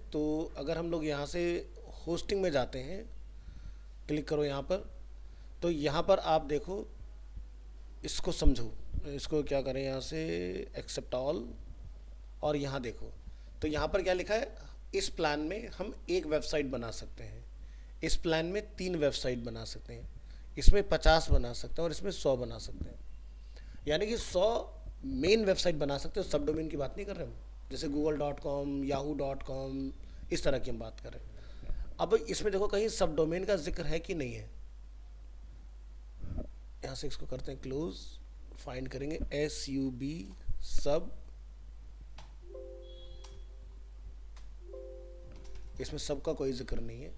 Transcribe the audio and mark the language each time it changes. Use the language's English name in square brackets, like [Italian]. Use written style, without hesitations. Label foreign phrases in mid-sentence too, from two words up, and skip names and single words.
[Hindi] तो अगर हम लोग यहाँ से होस्टिंग में जाते हैं, क्लिक करो यहाँ पर, तो यहाँ पर आप देखो, इसको समझो, इसको क्या करें यहाँ से, [English] accept all, [Hindi] और यहाँ देखो। तो यहाँ पर क्या लिखा है, इस प्लान में हम एक वेबसाइट बना सकते हैं, इस प्लान में 3 वेबसाइट बना सकते हैं, इसमें 50 बना सकते हैं, और इसमें 100 बना सकते हैं। यानी कि 100 मेन वेबसाइट बना सकते हो, [English] sub domain [Hindi] की बात नहीं कर रहे हम, जैसे google.com, yahoo.com, इस तरह की हम बात कर रहे हैं। अब इसमें देखो कहीं [English] sub domain [Hindi] का जिक्र है कि नहीं है। यहाँ से इसको करते हैं क्लोज, फाइंड करेंगे SUB सब, इसमें सब का कोई जिक्र नहीं है।